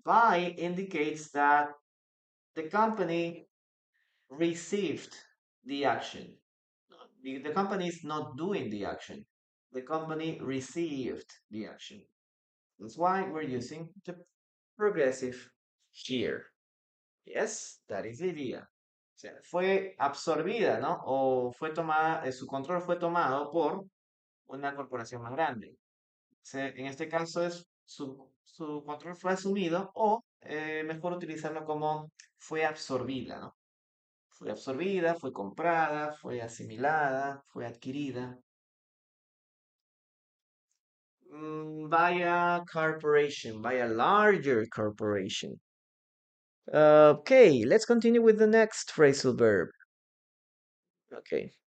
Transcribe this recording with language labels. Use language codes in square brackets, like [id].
[en] By indicates that the company received the action. The company is not doing the action. The company received the action. That's why we're using the progressive here. Yes, that is the idea. [es] O sea, fue absorbida, ¿no? O fue tomada, su control fue tomado por una corporación más grande. En este caso es su control fue asumido o mejor utilizarlo como fue absorbida, ¿no? Fue absorbida, fue comprada, fue asimilada, fue adquirida. [en] By a corporation, by a larger corporation. Okay, let's continue with the next phrasal verb. Okay.